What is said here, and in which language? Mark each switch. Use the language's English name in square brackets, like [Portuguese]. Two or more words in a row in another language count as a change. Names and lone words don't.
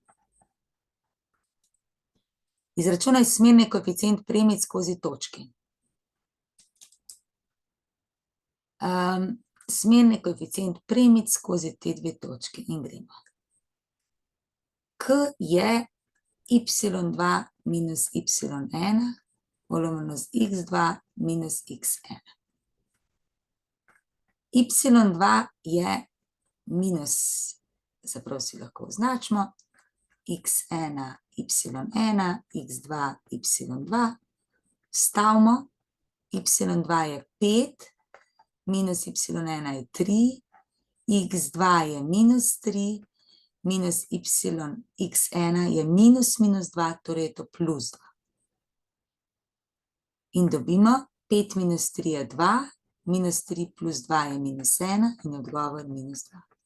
[Slovenian] Izračunaj smerni koeficient premic skozi točke. Smerni koeficient premic skozi te dve točke in gremo. K je y2 minus y1 polovljeno z x2 minus x1. Y2 je minus, zaprav si lahko označimo, x1, y1, x2, y2, vstavimo, y2 je 5, minus y1 je 3, x2 je minus 3, minus x1 je minus minus 2, torej je to plus 2. In dobimo 5 minus 3 je 2, minus 3 plus 2 je minus 1 in odgovor minus 2.